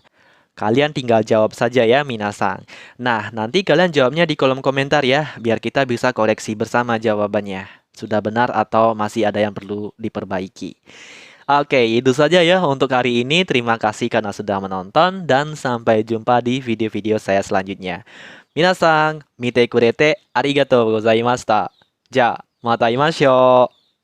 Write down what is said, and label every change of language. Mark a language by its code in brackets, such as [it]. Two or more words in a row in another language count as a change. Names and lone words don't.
[id] Kalian tinggal jawab saja ya minasang. Nah, nanti kalian jawabnya di kolom komentar ya, biar kita bisa koreksi bersama jawabannya. Sudah benar atau masih ada yang perlu diperbaiki. Oke, itu saja ya untuk hari ini. Terima kasih karena sudah menonton dan sampai jumpa di video-video saya selanjutnya. [ja] みなさん、見てくれてありがとうございました. Ja, またいましょう.